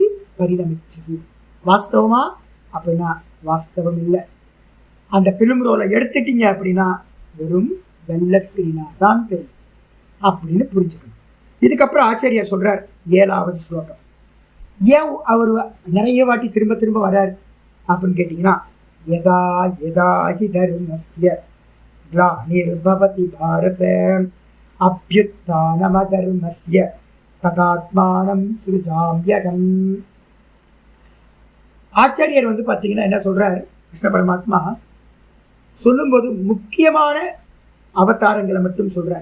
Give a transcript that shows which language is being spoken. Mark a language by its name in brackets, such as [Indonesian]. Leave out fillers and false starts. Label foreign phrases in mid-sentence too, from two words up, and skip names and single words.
[Tamil] பரிணமிச்சது. வாஸ்தவமா அப்படின்னா வாஸ்தவம் இல்லை. அந்த பிலிம் ரோலை எடுத்துட்டீங்க அப்படின்னா வெறும் வெள்ளை ஸ்கிரீனா தான் தெரியும் அப்படின்னு புரிஞ்சுக்கணும். இதுக்கப்புறம் ஆச்சாரியார் சொல்றார் 7வது ஸ்லோகம். ஏன் அவர் நிறைய வாட்டி திரும்ப திரும்ப வர்றார் அப்படின்னு கேட்டீங்கன்னா, [Sanskrit] यदा यदा हि धर्मस्य ग्लानिर्भवति भारत अभ्युत्थानम धर्मस्य तदात्मानं सृजाम्यहम्. [Tamil] ஆச்சாரியர் பார்த்தீங்கன்னா என்ன சொல்றார்? கிருஷ்ண பரமாத்மா சொல்லும்போது முக்கியமான அவதாரங்களை மட்டும் சொல்றார்.